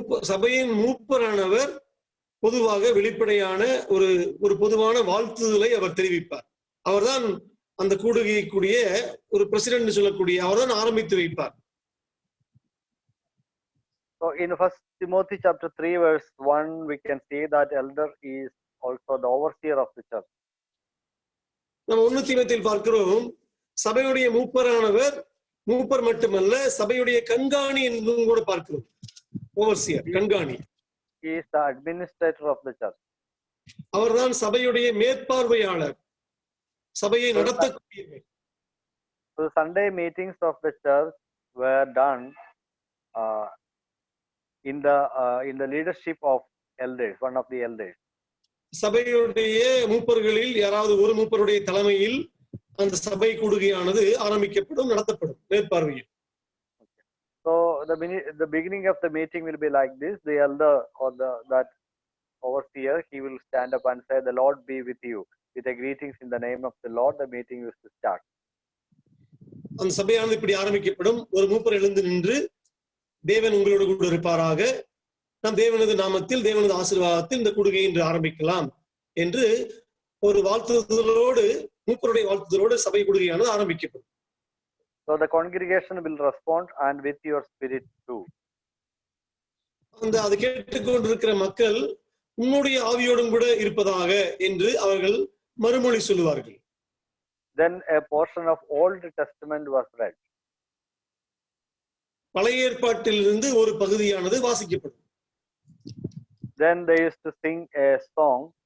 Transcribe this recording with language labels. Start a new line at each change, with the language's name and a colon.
Tamil: சபையின் மூப்பரானவர் பொதுவாக வெளிப்படையான ஒரு பொதுவான வாழ்த்துதலை அவர் தெரிவிப்பார். அவர்தான் அந்த கூடுகைக்குரிய ஒரு பிரசிடென்ட் சொல்லக்கூடிய அவர்தான் ஆரம்பித்து வைப்பார்.
English: So in 1 Timothy chapter 3 verse 1 we can see that elder is also the overseer of the church.
Tamil: நம்ம 1 தீமோத்தேயுவில் பார்க்கிறோம், சபையுடைய மூப்பர் மட்டுமல்ல, சபையுடைய கண்காணி என்றும் கூட பார்க்கிறோம். Overseer, கண்காணி.
English: He is the administrator of the church.
Tamil: அவர்தான் சபையுடைய மேற்பார்வையாளர், சபையை நடத்தக்கூடியவர்.
English: So the Sunday meetings of the church were done in the leadership of elders, one of the elders.
Tamil: சபையுடைய மூப்பர்களில் யாராவது ஒரு மூப்பருடைய தலைமையில் அந்த சபை கூடுகையானது ஆரம்பிக்கப்படும், நடத்தப்படும் மேற்பார்வையில்.
English: So the beginning of the meeting will be like this. The elder or that overseer, he will stand up and say, "The Lord be with you." With the greetings in the name of the Lord, the meeting is to start.
Tamil: அந்த சபையானது இப்படி ஆரம்பிக்கப்படும். ஒரு மூப்பர் எழுந்து நின்று, தேவன் உங்களோடு கூட இருப்பாராக, நாம் தேவனது நாமத்தில் தேவனது ஆசீர்வாதத்தில் இந்த கூடுகை இன்று ஆரம்பிக்கலாம் என்று ஒரு வாழ்த்துதலோடு, மூப்பருடைய வாழ்த்துதலோடு சபை கூடுகையானது ஆரம்பிக்கப்படும்.
English: So the congregation will respond and with your spirit too.
Tamil: அதை கேட்டுக்கொண்டிருக்கிற மக்கள் உன்னுடைய ஆவியோடும் கூட இருப்பதாக என்று அவர்கள் மறுமொழி சொல்லுவார்கள்.
English: Then a portion of Old Testament was read.
Tamil: பழைய ஏற்பாட்டிலிருந்து ஒரு பகுதியானது வாசிக்கப்படும்.
English: Then they used to sing a song.